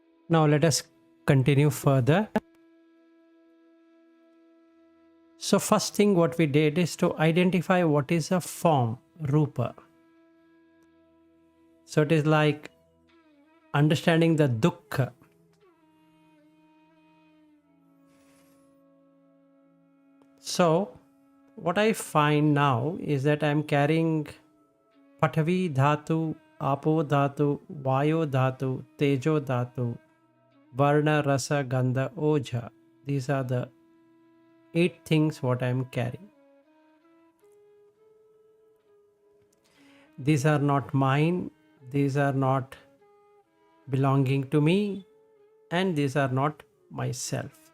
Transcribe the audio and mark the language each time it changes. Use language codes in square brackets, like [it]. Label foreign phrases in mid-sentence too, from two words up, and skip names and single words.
[en] Now let us continue further. So first thing what we did is to identify what is a form, rupa. So it is like understanding the dukkha. So what I find now is that I am carrying [pi] Pathavi dhatu, Apo dhatu, Vayo dhatu, Tejo dhatu, Varna, Rasa, Gandha, Oja. [en] These are the 8 things what I am carrying. These are not mine, these are not belonging to me, and these are not myself.